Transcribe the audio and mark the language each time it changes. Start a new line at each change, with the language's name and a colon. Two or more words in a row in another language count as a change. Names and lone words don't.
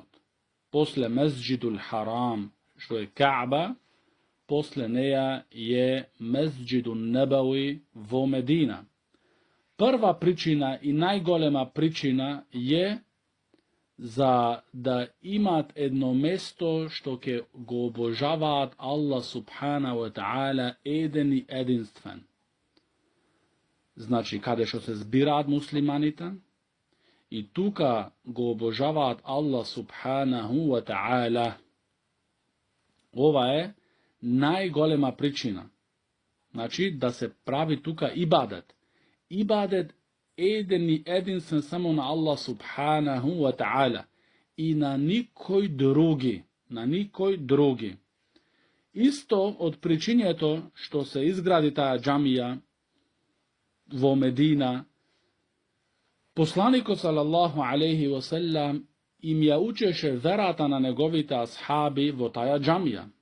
Macedonian: После Месџидул Харам, што е Каъба, после неја е Месџидун Небави во Медина. Прва причина и најголема причина е за да имат едно место што ќе го обожаваат
Arabic: الله سبحانه وتعالى
Macedonian: еден и единствен. Значи, каде што се збираат муслиманите и тука го обожаваат
Arabic: الله سبحانه وتعالى.
Macedonian: Ова е најголема причина. Значи, да се прави тука ибадет. Ибадет еден и единствен само на
Arabic: الله سبحانه وتعالى
Macedonian: и на никој други. Исто од причињето што се изгради таа џамија во Медина, посланикот
Arabic: صلى الله عليه وسلم
Macedonian: им ја учеше верата на неговите асхаби во таа џамија.